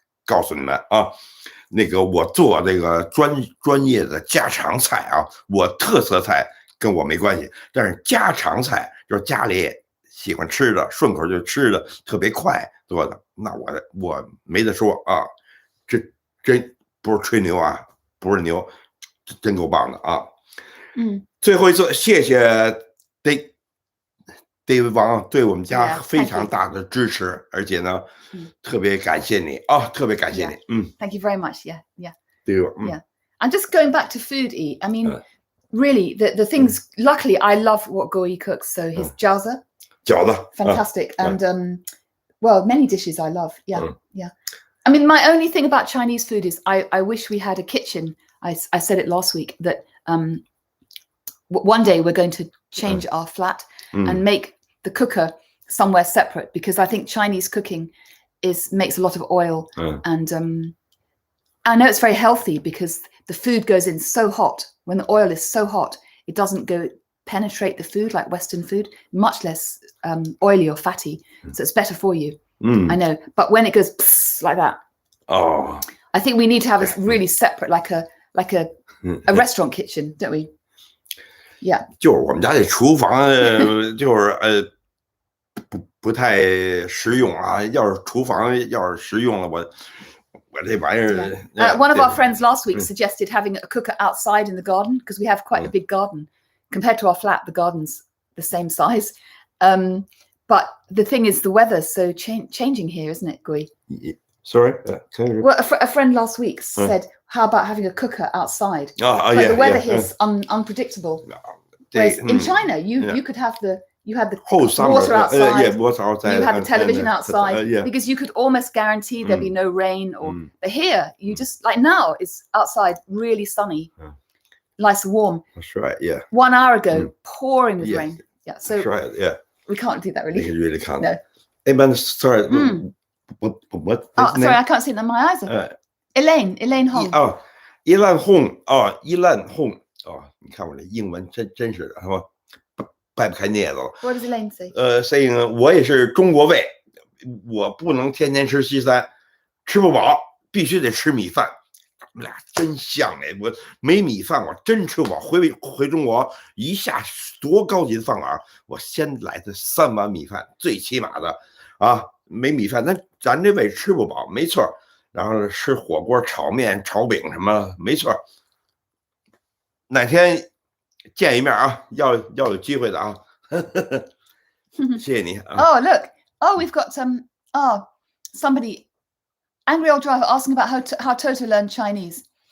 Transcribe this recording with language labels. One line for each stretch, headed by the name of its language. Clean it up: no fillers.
Chinese: 告诉你们啊，那个我做这个专业的家常菜啊，我特色菜跟我没关系，但是家常菜就是家里喜欢吃的，顺口就吃的，特别快做的，那我没得说啊，这真不是吹牛啊，不是牛，真够棒的啊。最后一次，谢谢David王对我们家非常大的支持，而且呢，特别感谢你啊，特别感谢你。
English: Thank you very much. Yeah. Yeah. And just going back to food, I mean, really, the things. Luckily, I love what Guo Yi cooks. So his饺子, fantastic, and well, many dishes I love. Yeah. I mean, my only thing about Chinese food is I wish we had a kitchen. I said it last week that one day we're going to change our flat and make the cooker somewhere separate, because I think Chinese cooking makes a lot of oil, and I know it's very healthy because the food goes in so hot. When the oil is so hot, it doesn't penetrate the food like Western food, much less oily or fatty. So it's better for you. I know, but when it goes like that, I think we need to have a really separate, like a restaurant kitchen, don't we? Yeah.
Chinese: 就是我们家这厨房就是不太实用啊。要是厨房要是实用了，我这玩意儿。
English: One of our friends last week suggested having a cooker outside in the garden, because we have quite a big garden compared to our flat. The garden's the same size, but the thing is, the weather's so changing here, isn't it, Guo Yi? Sorry. Well, a friend last week said, "How about having a cooker outside?" The weather here is unpredictable. Whereas in China, you could have the whole summer, water outside. Water outside. You had the television outside, yeah. because you could almost guarantee there'd be no rain. But here, you just, like now, it's outside really sunny, nice and warm. That's right. Yeah. 1 hour ago, pouring with rain. Yeah. So that's right. Yeah. We can't do that really. You really can't. No. Hey, man, sorry. What? Sorry, I can't see it in my eyes. Elaine Hong. Elaine Hong. Elaine Hong.
Chinese: 你看我这英文真是是吧？掰不开镊子了。
English: What does Elaine say? saying
Chinese: 我也是中国胃，我不能天天吃西餐，吃不饱，必须得吃米饭。我们俩真像哎！我没米饭我真吃不饱。回中国一下多高级的饭馆，我先来的3碗米饭，最起码的啊，没米饭，咱这胃吃不饱，没错。然后吃火锅、炒面、炒饼什么，没错。哪天见一面啊，要有机会的啊。谢谢你啊。
English: Oh, look. Oh, we've got somebody, angry old driver, asking about how Toto learned Chinese.